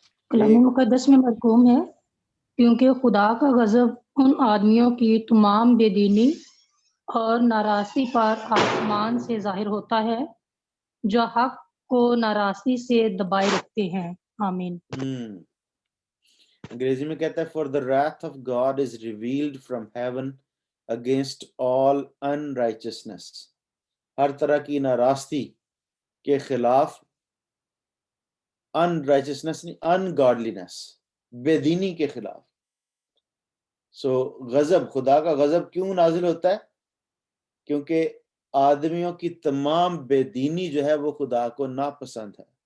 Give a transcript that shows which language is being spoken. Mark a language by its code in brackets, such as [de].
[ur] کلام مقدس میں مرقوم ہے، کیونکہ خدا کا غضب ان آدمیوں کی تمام بے دینی اور ناراستی پر آسمان سے ظاہر ہوتا ہے جو حق کو ناراستی سے دبائے رکھتے ہیں. آمین. انگریزی میں کہتا ہے [en] for the wrath of God is revealed from heaven against all unrighteousness. [ur] ہر طرح کی ناراستی کے خلاف، unrighteousness نہیں، ungodliness، بے دینی کے خلاف. سو غضب، خدا کا غضب کیوں نازل ہوتا ہے؟ کیونکہ آدمیوں کی تمام بے دینی جو ہے وہ خدا کو ناپسند ہے.